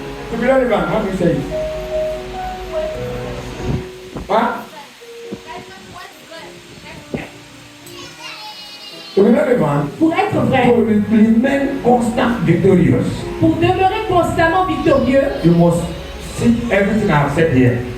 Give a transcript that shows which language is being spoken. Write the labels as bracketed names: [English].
[English] To be relevant, how do you say it? Huh? To be relevant, [French] Pour être vrai, [English] to remain constant victorious, [French] pour demeurer constamment victorieux, [English] you must see everything I've said here.